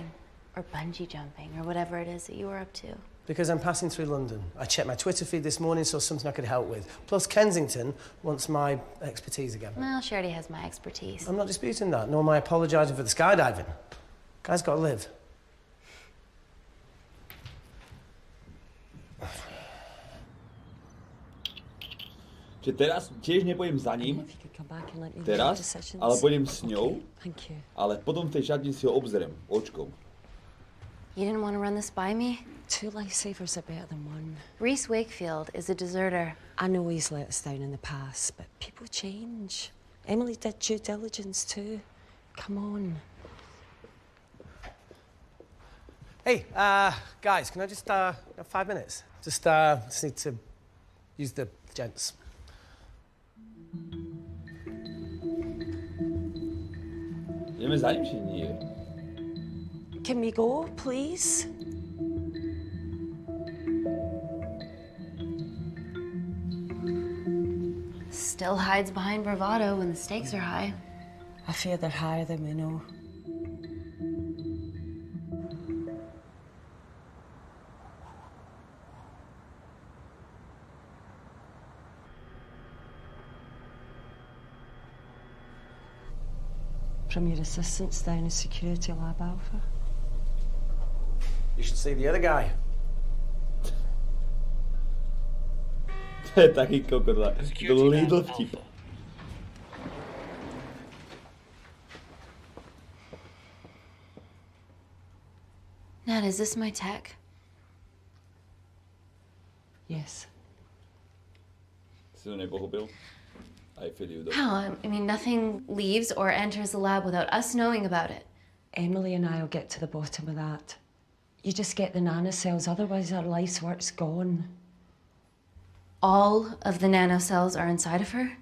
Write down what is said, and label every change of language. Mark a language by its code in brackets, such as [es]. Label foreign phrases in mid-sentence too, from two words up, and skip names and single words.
[en] Or bungee jumping, or whatever it is that you were up to? Because I'm passing through London. I checked my Twitter feed this morning, saw something I could help with. Plus, Kensington wants my expertise again. Well, she already has my expertise. I'm not disputing that, nor am I apologising for the skydiving. Guy's got to live. [sk] Čiže teraz tiež nepôjdem za ním, teraz, ale pôjdem s ňou, ale potom v tej šatni si ho obzriem očkom. [en] You didn't want to run this by me? 2 lifesavers are better than 1. Reese Wakefield is a deserter. I know he's let us down in the past, but people change. Emily did due diligence too. Come on. Hey, guys, can I just, have 5 minutes? Just need to use the gents. [sk] Ideme za ním, či nie? [en] Can we go, please? Still hides behind bravado when the stakes are high. I fear they're higher than we know. From your assistants down in Security Lab Alpha. You should see the other guy. [sk] To je taký kokot, to Lidl vtip. [en] Nat, is this my tech? Yes. [sk] Si to nepochopil? [en] I feel you though. How? I mean, nothing leaves or enters the lab without us knowing about it. Emily and I will get to the bottom of that. You just get the nanocells, otherwise our life's work's gone. All of the nanocells are inside of her?